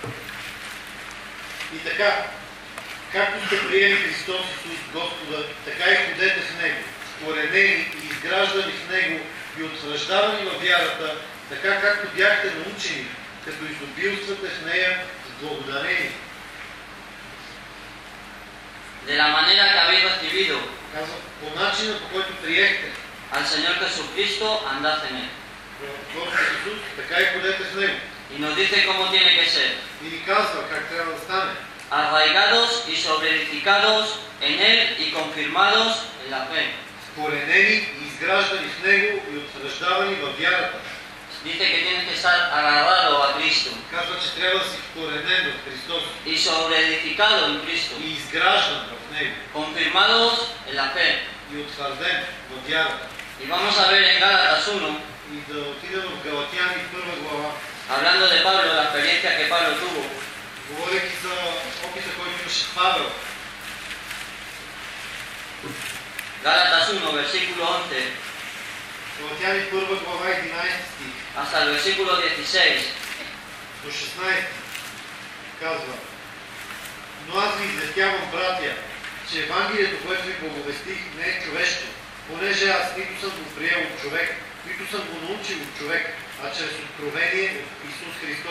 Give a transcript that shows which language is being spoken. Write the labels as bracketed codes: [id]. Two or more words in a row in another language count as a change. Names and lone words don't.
[bg] И така, както сте приели Христос Исус Господа, така и ходете в Него, вкоренени и изграждани в Него и утвърждавани във вярата, така както бяхте научени, като изобилствате в нея с благодарение. [es] De la manera que habéis recibido [bg] Казва, по начина, по който приехте [es] al Señor Jesucristo, andad en Él. [bg] Господ Исус, така и ходете в Него. [es] Y nos dice cómo tiene que ser. [bg] И ни казва как трябва да стане. [es] Arraigados y sobreedificados en Él y confirmados en la fe. [bg] Вкоренени и изграждани в Него и утвърждавани във вярата. [es] Dice que tienes que estar agarrado a Cristo [bg] Казва, че трябва да си вкоренен в Христос [es] y sobreedificado en Cristo, [bg] и изграждан в Него [es] confirmados en la fe. [bg] и утвърден в вярата. [es] Y vamos a ver en Gálatas 1, [bg] И да отидем в Галатяни 1 глава, [es] hablando de Pablo, la experiencia que Pablo tuvo. [bg] говорейки за опита, който имаше Павел. [es] Gálatas 1, versículo 11, [bg] Галатяни 1 глава 11 стих [es] hasta el versículo 16. [bg] до 16 казва: Но аз ви известявам, братя, че Евангелието, което ви благовестих, не е човешко, понеже аз нито съм го приел от човек, нито съм го научил от човек, а чрез откровение от Исус Христос.